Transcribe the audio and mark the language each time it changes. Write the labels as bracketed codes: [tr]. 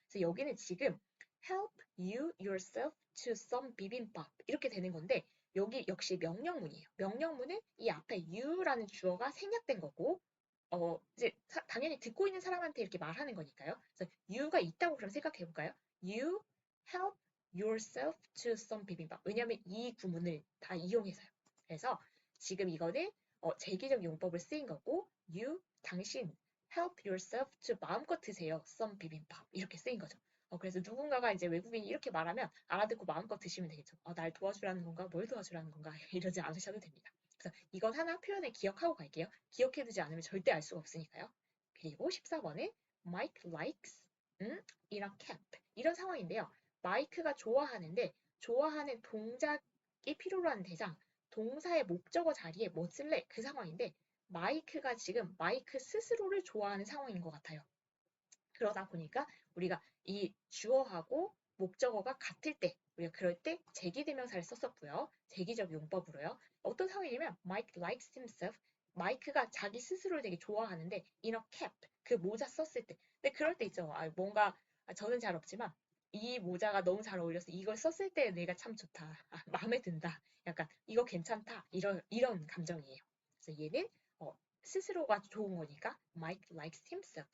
[ko] 그래서 여기는 지금 [en] help you yourself to some [ko] 비빔밥 이렇게 되는 건데 여기 역시 명령문이에요. 명령문은 이 앞에 you라는 주어가 생략된 거고 이제 당연히 듣고 있는 사람한테 이렇게 말하는 거니까요. 그래서 you가 있다고 그럼 생각해 볼까요? [en] You help yourself to some 비빔밥. [ko] 왜냐하면 이 구문을 다 이용해서요. 그래서 지금 이거는 제기적 용법을 쓰인 거고 you 당신 [en] help yourself to [ko] 마음껏 드세요. some 비빔밥 이렇게 쓰인 거죠. 그래서 누군가가 이제 외국인이 이렇게 말하면 알아듣고 마음껏 드시면 되겠죠. 날 도와주라는 건가? 뭘 도와주라는 건가? 이러지 않으셔도 됩니다. 그래서 이건 하나 표현을 기억하고 갈게요. 기억해두지 않으면 절대 알 수가 없으니까요. 그리고 14번에 Mike likes 이런 cap 이런 상황인데요. 마이크가 좋아하는데 좋아하는 동작이 필요로 하는 대상 동사의 목적어 자리에 뭐 쓸래? 그 상황인데 마이크가 지금 마이크 스스로를 좋아하는 상황인 것 같아요. 그러다 보니까 우리가 이 주어하고 목적어가 같을 때 우리가 그럴 때 제기대명사를 썼었고요. 제기적 용법으로요. 어떤 상황이냐면 [en] Mike likes himself. [ko] 마이크가 자기 스스로를 되게 좋아하는데 [en] in a cap [ko] 그 모자 썼을 때. 근데 그럴 때 있죠. 뭔가 저는 잘 없지만 이 모자가 너무 잘 어울려서 이걸 썼을 때 내가 참 좋다. 마음에 든다. 약간 이거 괜찮다. 이런 감정이에요. 그래서 얘는 스스로가 좋은 거니까 [en] Mike likes himself.